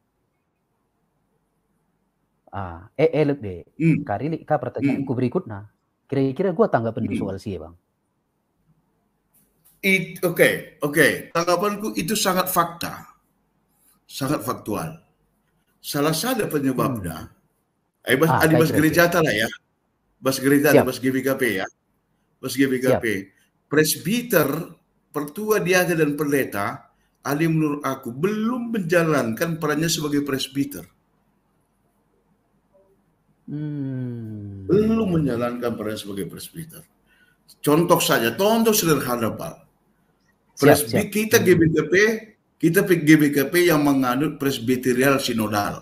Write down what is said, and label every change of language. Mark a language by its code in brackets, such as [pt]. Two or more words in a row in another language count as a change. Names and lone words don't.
[id] Lebih. Kari pertanyaanku berikutnya. Kira-kira gue tanggapan dulu soal sih, Bang. Oke. Tanggapanku itu sangat fakta. Sangat faktual. Salah satu penyebabnya, ada bas gereja lah ya. Bas gereja, bas GBKP ya. Bas GBKP. Presbiter, pertua diaga dan pendeta, ahli menurut aku, belum menjalankan perannya sebagai presbiter. Belum menjalankan perannya sebagai presbiter. Contoh sederhana, Pak. Kita GBKP yang menganut presbiterial sinodal.